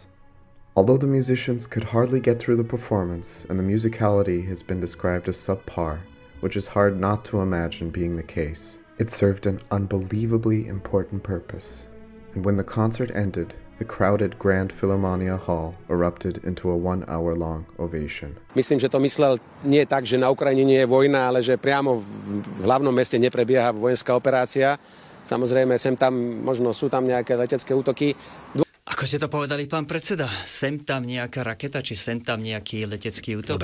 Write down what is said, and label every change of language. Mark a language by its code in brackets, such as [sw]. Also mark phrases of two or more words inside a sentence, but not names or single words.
[en] Although the musicians could hardly get through the performance, and the musicality has been described as subpar, which is hard not to imagine being the case, it served an unbelievably important purpose. And when the concert ended, the crowded Grand Philharmonia Hall erupted into a 1-hour-long ovation. [sk] Myslím, že to myslel nie tak, že na Ukrajine nie je vojna, ale že priamo v hlavnom meste neprebieha vojenská operácia. Samozrejme, sem tam možno sú tam nejaké letecké útoky. Ako ste to povedali, pán predseda? Sem tam nejaká raketa, či sem tam nejaký letecký útok?